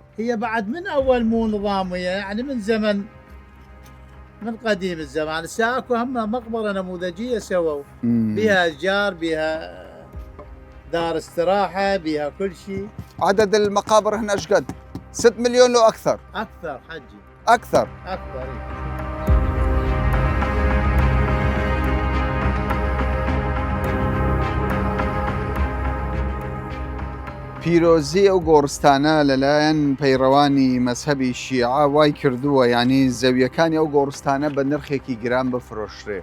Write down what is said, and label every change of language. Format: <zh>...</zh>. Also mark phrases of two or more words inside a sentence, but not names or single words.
<ar>هي بعد من اول مو نظاميه، يعني من زمن، من قديم الزمان. هسه اكو هم مقبره نموذجيه سووا بها اشجار، بها دار استراحه، بها كل شيء. عدد المقابر هنا ايش قد؟ 6 مليون لو اكثر؟ اكثر حجي، اكثر. اكثر.</ar> <ckb>پیرۆزی ئەو گۆڕستانە لەلایەن پەیڕەوانی مەزهەبی شیعە وای کردووە، یعنی زەویەکانی ئەو گۆڕستانە بە نرخێکی گران بفرۆشرێ.</ckb>